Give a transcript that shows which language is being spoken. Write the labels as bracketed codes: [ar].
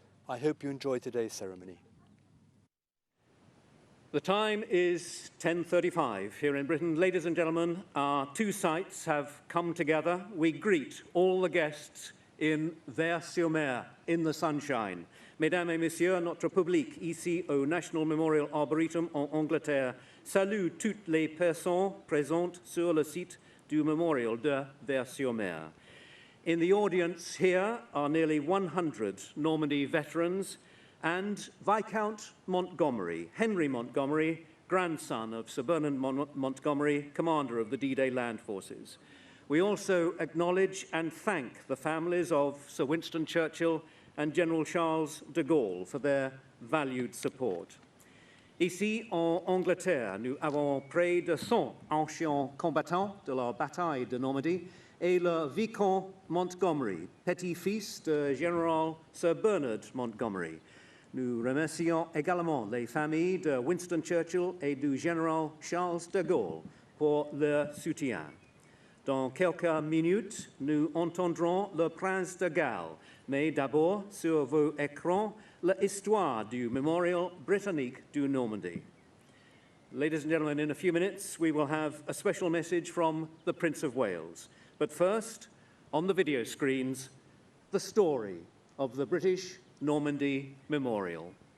[en] I hope you enjoy today's ceremony. The time is 10:35 here in Britain. Ladies and gentlemen, our two sites have come together. We greet all the guests in Vers-sur-Mer, in the sunshine. [fr] Mesdames et messieurs, notre public ici au National Memorial Arboretum en Angleterre salue toutes les personnes présentes sur le site du Memorial de Vers-sur-Mer. [en] In the audience here are nearly 100 Normandy veterans and Viscount Montgomery, Henry Montgomery, grandson of Sir Bernard Montgomery, commander of the D-Day Land Forces. We also acknowledge and thank the families of Sir Winston Churchill and General Charles de Gaulle for their valued support. [fr] Ici, en Angleterre, nous avons près de 100 anciens combattants de la bataille de Normandie et le Viscount Montgomery, petit-fils du général Sir Bernard Montgomery. Nous remercions également les familles de Winston Churchill et du général Charles de Gaulle pour leur soutien. Dans quelques minutes, nous entendrons le prince de Galles, mais d'abord, sur vos écrans, l'histoire du Memorial britannique du Normandy. [en] Ladies and gentlemen, in a few minutes, we will have a special message from the Prince of Wales. But first, on the video screens, the story of the British Normandy Memorial.